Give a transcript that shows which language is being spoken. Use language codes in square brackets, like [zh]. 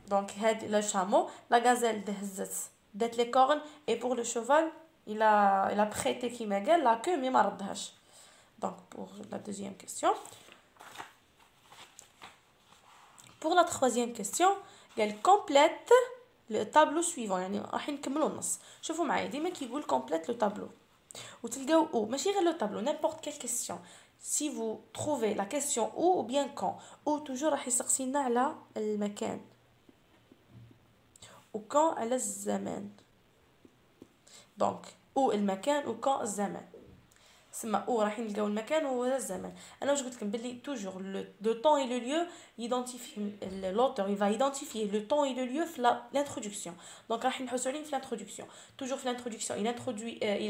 [fr] Donc, le chameau, la gazelle دات les cornes et pour le cheval, il a prêté [ar] كيما قال [fr] la queue mais [ar] ما ردهاش. [fr] Donc, pour la deuxième question. Pour la troisième question, [ar] قال [fr] complète le tableau suivant. [ar] يعني راح نكملوا النص. شوفوا معايا ديما كيقول [fr] complète le tableau. [ar] وتلقاو ماشي غير [fr] le tableau, n'importe quelle question. Si vous trouvez la question où ou bien quand ou toujours [ar] راح يسقسينا على المكان [fr] ou quand على الزمان donc où المكان ou quand الزمان سما où راح نلقاو المكان ولا الزمان [ar] انا واش قلت لكم بلي [fr] toujours le temps et le lieu identifie l'auteur il va identifier le temps et le lieu في l'introduction donc [ar] راح نحوسوا عليه [fr] في l'introduction toujours في l'introduction il introduit